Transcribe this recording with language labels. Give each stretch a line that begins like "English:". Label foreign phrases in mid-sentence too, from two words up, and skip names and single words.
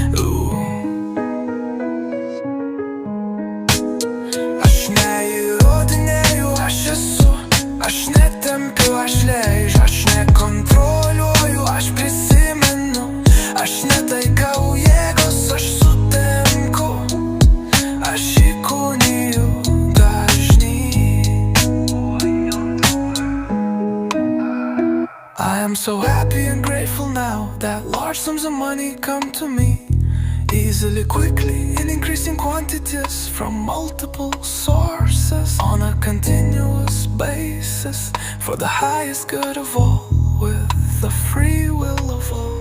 Lithuanian: Aš neįrodinėju, aš esu, aš netempiu, aš leidžiu, aš nekontroliuoju, aš prisimenu, aš netaikau jėgos, aš sutenku, aš įkūniju dažnį.
English: I am so happy and grateful now that large sums of money come to me easily, quickly, in increasing quantities from multiple sources on a continuous basis for the highest good of all, with the free will of all.